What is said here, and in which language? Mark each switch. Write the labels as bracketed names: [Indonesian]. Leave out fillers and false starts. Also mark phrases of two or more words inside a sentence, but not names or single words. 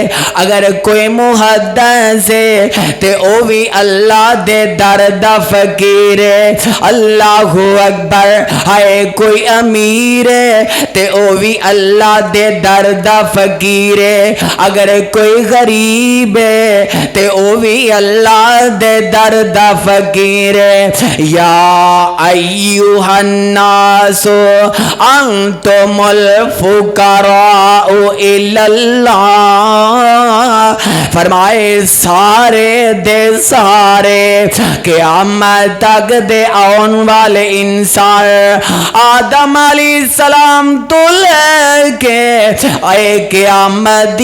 [Punjabi] اگر کوئی محدث ہے تے او بھی اللہ دے در دا فقیر ہے [Arabic] اللہ اکبر [Punjabi] ہے کوئی امیر ہے تے او بھی اللہ دے در دا فقیر ہے اگر کوئی غریب ہے تے او بھی اللہ دے در دا فقیر [Arabic] یا ایھا الناس انتم الفقراء الی اللہ [Punjabi] فرمائے سارے دے سارے قیامت تک دے آن والے انسان آدم [Arabic] علیہ السلام [Punjabi] تو لے کے اے قیامت